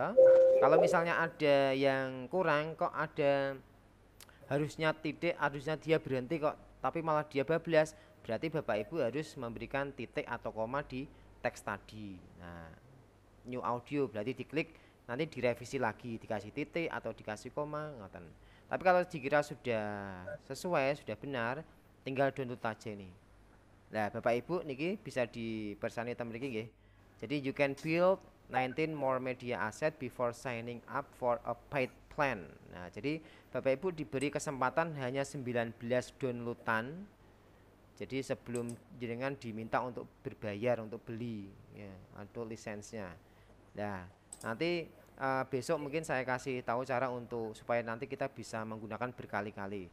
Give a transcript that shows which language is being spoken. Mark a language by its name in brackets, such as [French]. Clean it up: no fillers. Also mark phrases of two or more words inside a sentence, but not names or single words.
[Indonesian] Kalau misalnya ada yang kurang, kok ada harusnya titik, harusnya dia berhenti kok, tapi malah dia bablas, berarti Bapak Ibu harus memberikan titik atau koma di teks tadi. Nah, [English] new audio [Indonesian] berarti diklik, nanti direvisi lagi, dikasih titik atau dikasih koma, ngoten. Tapi kalau dikira sudah sesuai, sudah benar, tinggal download aja nih. Nah, Bapak Ibu niki bisa dipersani temen niki nggih. [English] Jadi you can build 19 more media asset before signing up for a paid plan. [Indonesian] Nah, jadi Bapak Ibu diberi kesempatan hanya 19 downloadan. Jadi sebelum jenengan diminta untuk berbayar untuk beli ya, untuk lisensnya. Nah, nanti besok mungkin saya kasih tahu cara untuk supaya nanti kita bisa menggunakan berkali-kali.